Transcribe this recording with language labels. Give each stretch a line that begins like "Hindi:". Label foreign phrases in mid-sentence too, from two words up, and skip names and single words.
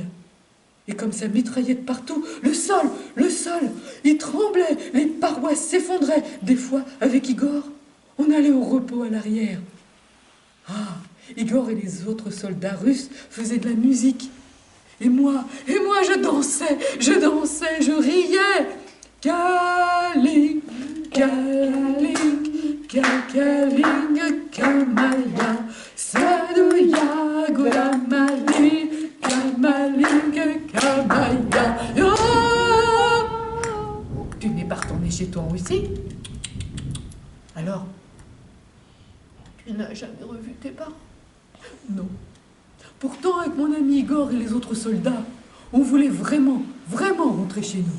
French: Et comme ça mitraillait de partout, le sol, il tremblait, les parois s'effondraient. Des fois, avec Igor, on allait au repos à l'arrière. Ah, Igor et les autres soldats russes faisaient de la musique. Et moi, je dansais, je riais. Kaling, kaling, kaling, kamaya, sadouya, goulamali, kamaling, kamaya. Tu n'es pas retourné chez toi en Russie? Alors, tu n'as jamais revu tes parents? Non. Pourtant, avec mon ami Igor et les autres soldats, on voulait vraiment rentrer chez nous.